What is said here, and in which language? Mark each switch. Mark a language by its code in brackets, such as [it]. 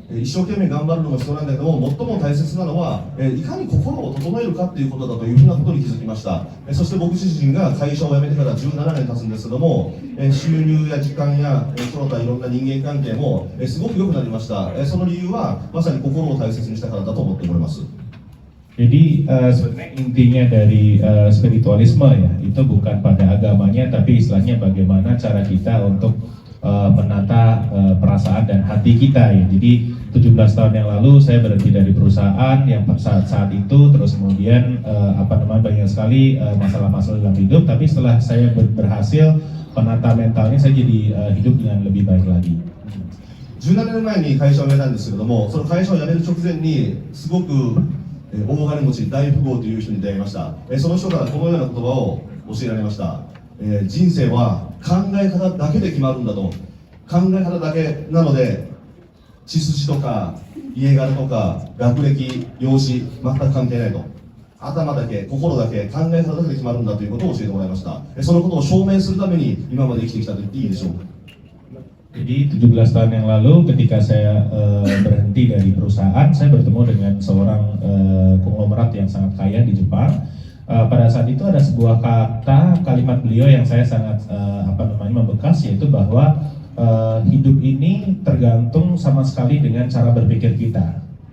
[ja] 一生懸命頑張るのが必要なんだけども、最も大切なのはいかに心を整えるかということだというふうなことに気づきました。そして僕自身が会社を辞めてから17年経つんですけども、収入や時間やその他いろんな人間関係もすごく良くなりました。その理由はまさに心を大切にしたからだと思っております。 [id] Jadi sebenarnya intinya dari spiritualisme ya, itu bukan pada agamanya, tapi istilahnya bagaimana cara kita untuk menata perasaan dan hati kita ya. Jadi 17 tahun yang lalu saya berhenti dari perusahaan yang saat itu, terus kemudian banyak sekali masalah-masalah dalam hidup, tapi setelah saya berhasil menata mentalnya, saya jadi hidup dengan lebih baik lagi. [ja] 17年前に会社を辞めたんですけれども、その会社を辞める直前にすごく大金持ち大富豪という人に出会いました。その人からこのような言葉を教えられました。人生は考え方だけで決まるんだと。考え方だけなので血筋とか家柄とか学歴、容姿全く関係ないと。頭だけ、心だけ、考え方だけで決まるんだということを教えてもらいました。そのことを証明するために今まで生きてきたと言っていいでしょうか。 [id] Jadi 17 tahun yang lalu ketika saya berhenti dari perusahaan, saya bertemu dengan seorang konglomerat yang sangat kaya di Jepang. pada saat itu ada sebuah kalimat beliau yang saya sangat membekas, yaitu bahwa hidup ini tergantung sama sekali dengan cara berpikir kita.